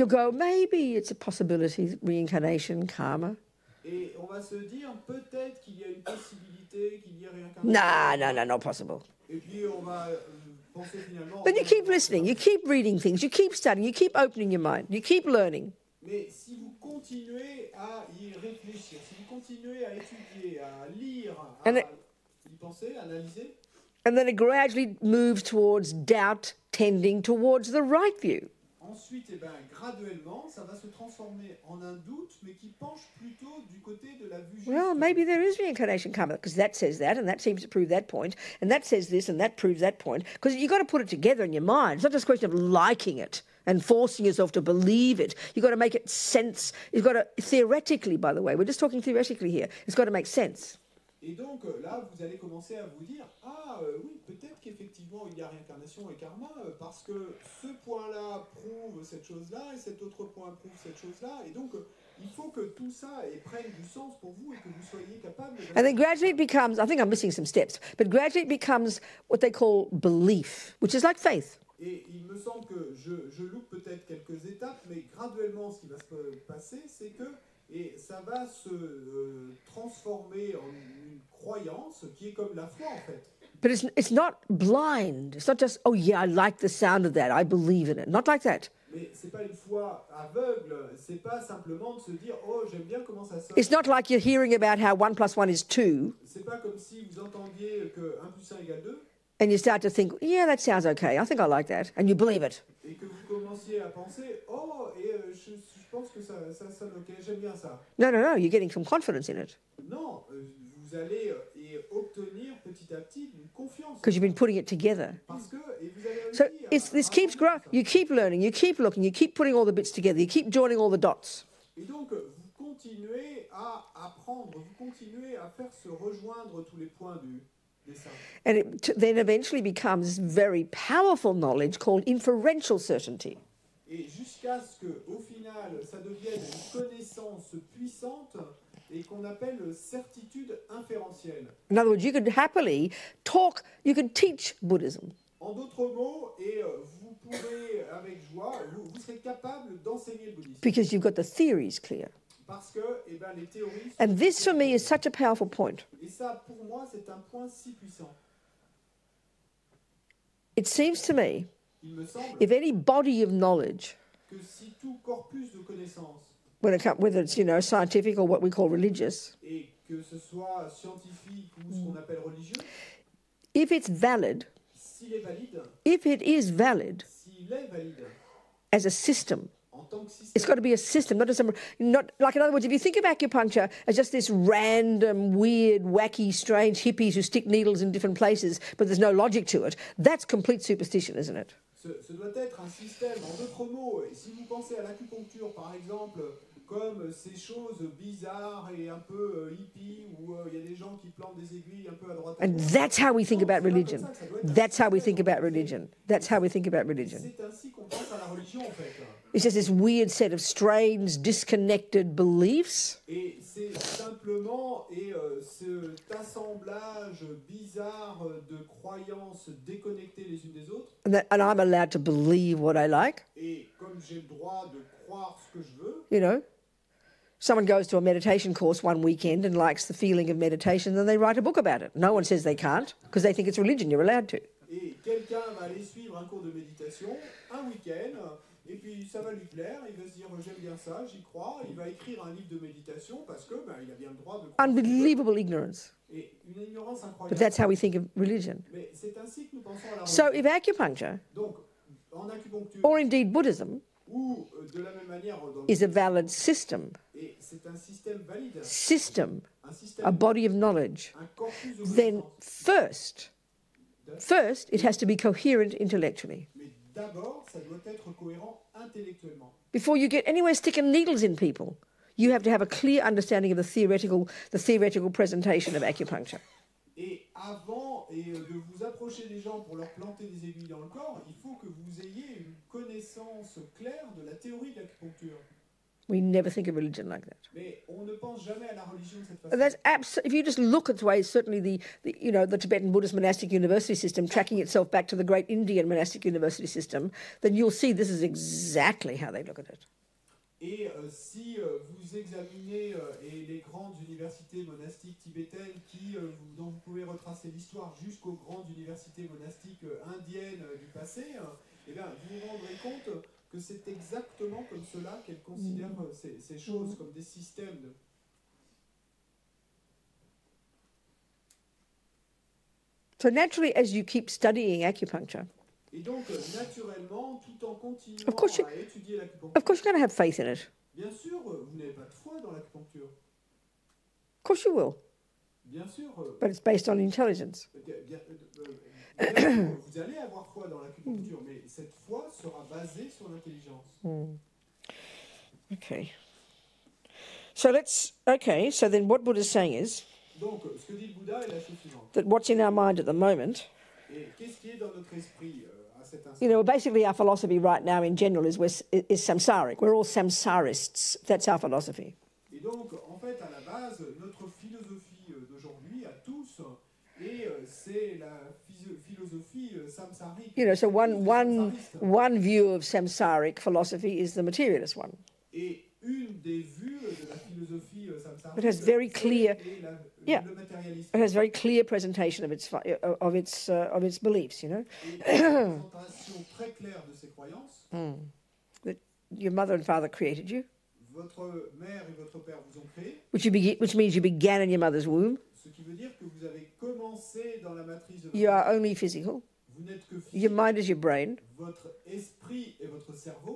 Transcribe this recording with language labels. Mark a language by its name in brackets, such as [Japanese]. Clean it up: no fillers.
[English] You'll go, maybe it's a possibility, reincarnation, karma. [French] Et on va se dire, peut-être qu'il y a une possibilité qu'il y ait réincarnation. [English] No, not possible. [French] Et puis on va penser finalement... [English] Then you keep listening, you keep reading things, you keep studying, you keep opening your mind, you keep learning. [French] Mais si vous continuez à y réfléchir, si vous continuez à étudier, à lire, à y penser, à analyser... [English] And then it gradually moves towards doubt tending towards the right view. [French] ensuite, eh ben, graduellement, ça va se transformer en un doute, mais qui penche plutôt du côté de la vue juste. [English] Well, maybe there is reincarnation karma, because that says that, and that seems to prove that point, and that says this, and that proves that point. Because you've got to put it together in your mind. It's not just a question of liking it and forcing yourself to believe it. You've got to make it sense. You've got to, theoretically, by the way, we're just talking theoretically here, it's got to make sense. [French] Et donc là, vous allez commencer à vous dire, oui, peut-être qu'effectivement il y a réincarnation et karma, parce que ce point-là prouve cette chose-là, et cet autre point prouve cette chose-là, et donc il faut que tout ça prenne du sens pour vous et que vous soyez capable... [English] And then gradually it becomes, I think I'm missing some steps, but gradually it becomes what they call belief, which is like faith. [French] Et il me semble que je loupe peut-être quelques étapes, mais graduellement ce qui va se passer, c'est que ça va se transformer en une croyance qui est comme la foi en fait. [English] But it's not blind. It's not just, oh yeah, I like the sound of that, I believe in it. Not like that. [French] Mais c'est pas une foi aveugle, c'est pas simplement de se dire, oh j'aime bien comment ça sonne. [English] It's not like you're hearing about how 1 + 1 is 2. [French] C'est pas comme si vous entendiez que 1 + 1 = 2. [English] And you start to think, yeah, that sounds okay, I think I like that. And you believe it. [French] Et que vous commenciez à penser, oh, je pense que ça sonne ok, j'aime bien ça. [English] No, you're getting some confidence in it. [French] Non, vous allez obtenir petit à petit une confiance. [English] Because you've been putting it together. [French] Parce que vous avez [English] So this keeps growing. You keep learning, you keep looking, you keep putting all the bits together, you keep joining all the dots. [French] Et donc, vous continuez à apprendre, vous continuez à faire se rejoindre tous les points du dessin. [English] And it then eventually becomes this very powerful knowledge called inferential certainty. [French] Et jusqu'à ce qu'au final, ça devienne une connaissance puissante et qu'on appelle certitude inférentielle. [English] In other words, you could happily talk, you could teach Buddhism. [French] En d'autres mots, vous pourrez avec joie, vous serez capable d'enseigner le bouddhisme. [English] Because you've got the theories clear. [French] Parce que les théories sont... [English] And this for me is such a powerful point. [French] Et ça, pour moi, c'est un point si puissant. [English] It seems to me, [French] Il me semble [English] if any body of knowledge, [French] que si tout corpus de connaissances, [English] whether it's, scientific or what we call religious, [French] et que ce soit scientifique ou ce qu'on appelle religieux, [English] if it's valid, [French] s'il est valide, [English] if it is valid [French] s'il est valide [English] as a system, [French] en tant que [English] it's [French] système, [English] got to be a system, not like, in other words, if you think of acupuncture as just this random, weird, wacky, strange hippies who stick needles in different places, but there's no logic to it, that's complete superstition, isn't it? [French] ce doit être un système. En d'autres mots, si vous pensez à l'acupuncture, par exemple, comme ces choses bizarres et un peu hippies, où il y a des gens qui plantent des aiguilles un peu à droite. [English] And that's how we think about religion. That's how we think about religion. That's how we think about religion. [French] C'est ainsi qu'on pense à la religion, en fait. [English] It's just this weird set of strange, disconnected beliefs. [French] Et c'est simplement cet assemblage bizarre de croyances déconnectées les unes des autres. [English] And I'm allowed to believe what I like. [French] Et comme j'ai le droit de croire ce que je veux. [English] You know, someone goes to a meditation course one weekend and likes the feeling of meditation, then they write a book about it. No one says they can't, because they think it's religion, you're allowed to. [French] Et quelqu'un va aller suivre un cours de méditation un week-end, et puis ça va lui plaire, il va se dire j'aime bien ça, j'y crois, il va écrire un livre de méditation parce que il a bien le droit de croire. [English] Unbelievable ignorance. [French] Et une ignorance incroyable. [English] But that's how we think of religion. [French] Mais c'est ainsi que nous pensons à la religion. [English] So if acupuncture, [French] Donc, en acupuncture, [English] or indeed Buddhism, [French] ou de la même manière dans [English] is a valid system, [French] et c'est un système valide, [English] system, [French] un [English] a [French] système, [English] body of knowledge, [French] un corpus de [English] then [French] connaissances. [English] first it has to be coherent intellectually. [French] Mais d'abord, ça doit être cohérent intellectuellement. [English] Before you get anywhere sticking needles in people, you have to have a clear understanding of the theoretical presentation of acupuncture. [French] Et avant de vous approcher des gens pour leur planter des aiguilles dans le corps, il faut que vous ayez une connaissance claire de la théorie de l'acupuncture. [English] We never think of religion like that. [French] Mais on ne pense jamais à la religion de cette façon. [English] That's if you just look at the way certainly the Tibetan Buddhist monastic university system tracking itself back to the great Indian monastic university system, then you'll see this is exactly how they look at it. [French] Et si vous examinez les grandes universités monastiques tibétaines dont vous pouvez retracer l'histoire jusqu'aux grandes universités monastiques indiennes du passé, eh bien, vous vous rendrez compte que c'est exactement comme cela qu'elles considèrent ces choses, comme des systèmes de... [English] So naturally, as you keep studying acupuncture, [French] Et donc, naturellement, tout en continuant [English] Of course [French] à étudier l'acupuncture, [English] Of course you're going to have faith in it. [French] bien sûr, vous n'avez pas de foi dans l'acupuncture. [English] Of course you will. [French] Bien sûr, [English] But it's based on intelligence. [French] bien sûr, vous allez avoir foi dans l'acupuncture, mais cette foi sera basée sur l'intelligence. [English] Okay. So so then what Buddha's saying is [French] Donc, ce que dit le Bouddha est la chose suivante. [English] that what's in our mind at the moment, [French] Et qu'est-ce qui est dans notre esprit à cet instant? [English] you know, basically our philosophy right now in general is samsaric. We're all samsarists. That's our philosophy. [French] Et donc, en fait, à la base, notre philosophie d'aujourd'hui, à tous, c'est la philosophie samsarique. [English] You know, so one view of samsaric philosophy is the materialist one. [French] Et une des vues de la philosophie samsarique, [English] It has very clear, [French] le matérialisme. [English] it has very clear presentation of its beliefs. You know, [French] Et une présentation très claire de ses croyances. [English] that your mother and father created you, [French] Votre mère et votre père vous ont créé, [English] which means you began in your mother's womb. [French] ce qui veut dire que vous avez commencé dans la matrice de votre [English] You are [French] mère. [English] only physical. [French] Vous n'êtes que [English] Your [French] physique. [English] mind is your brain. [French] Votre esprit et votre cerveau.